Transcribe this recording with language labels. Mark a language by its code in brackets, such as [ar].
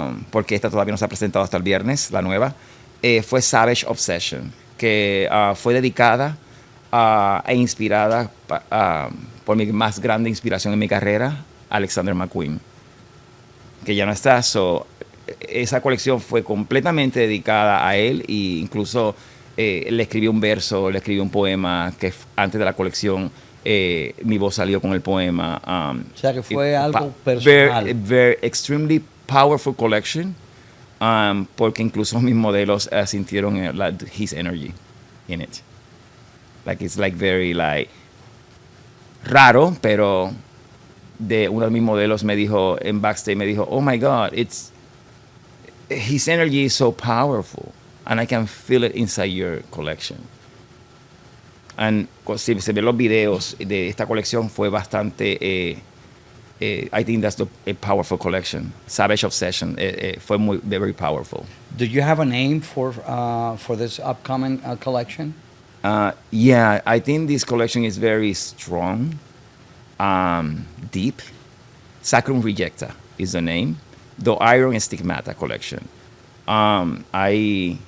[es] porque esta todavía no se ha presentado hasta el viernes, la nueva, fue Savage Obsession, que fue dedicada e inspirada por mi más grande inspiración en mi carrera, Alexander McQueen, que ya no está. Esa colección fue completamente dedicada a él, e incluso le escribí un verso, le escribí un poema que antes de la colección mi voz salió con el poema. O sea, que fue algo [en] Very, personal. very extremely powerful collection, [es] porque incluso mis modelos sintieron [en] his energy in it. Like it's like very like [es] raro, pero de uno de mis modelos me dijo en [en] backstage, [es] me dijo, [en] oh my God, it's his energy is so powerful, and I can feel it inside your collection. [es] And si se ven los videos de esta colección fue bastante, [en] I think that's a powerful collection. [es] Savage Obsession fue muy [en] very powerful. Do you have a name for this upcoming collection? Yeah, I think this collection is very strong, deep. Sacrum Rejecta is the name. The Iron Stigmata collection. I